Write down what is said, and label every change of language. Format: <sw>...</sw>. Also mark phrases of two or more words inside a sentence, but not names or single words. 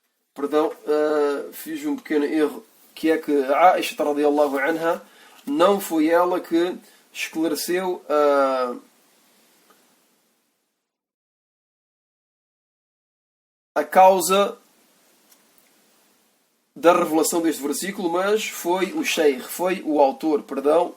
<pt>Perdão, fiz um pequeno erro, que é que a Aisha</pt> <ar>رضي الله عنها</ar> <pt>não foi ela que esclareceu a causa da revelação deste versículo, mas foi o Sheikh, foi o autor, perdão.</pt>